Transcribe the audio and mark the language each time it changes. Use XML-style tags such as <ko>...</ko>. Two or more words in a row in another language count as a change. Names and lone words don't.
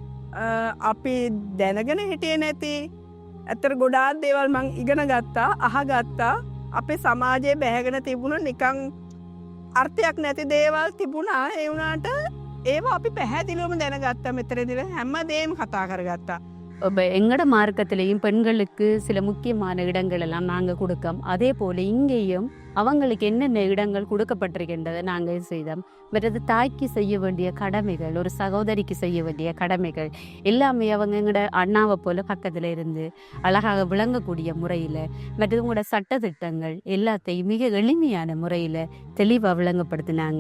<si>අපි දැනගෙන හිටියේ නැති ඇත්තට ගොඩාක් දේවල් මං ඉගෙන ගත්තා, අහගත්තා. අපේ සමාජයේ බැහැගෙන තිබුණ නිකන් අර්ථයක් නැති දේවල් තිබුණා. ඒ වුණාට ඒවා අපි පැහැදිලිවම දැනගත්තා. මෙතනදී හැමදේම කතා කරගත්තා.</si> <ta>எங்களோட மார்க்கத்திலையும் பெண்களுக்கு சில முக்கியமான இடங்கள் எல்லாம் நாங்கள் கொடுக்கோம். அதே போல் இங்கேயும் அவங்களுக்கு என்னென்ன இடங்கள் கொடுக்கப்பட்டிருக்கின்றதை நாங்கள் செய்தோம். மற்றது தாய்க்கு செய்ய வேண்டிய கடமைகள், ஒரு சகோதரிக்கு செய்ய வேண்டிய கடமைகள் எல்லாமே அவங்க எங்களோட அண்ணாவை போல் பக்கத்தில் இருந்து அழகாக விளங்கக்கூடிய முறையில், மற்றது உங்களோட சட்டத்திட்டங்கள் எல்லாத்தையும் மிக எளிமையான முறையில் தெளிவாக விளங்கப்படுத்தினாங்க.</ta>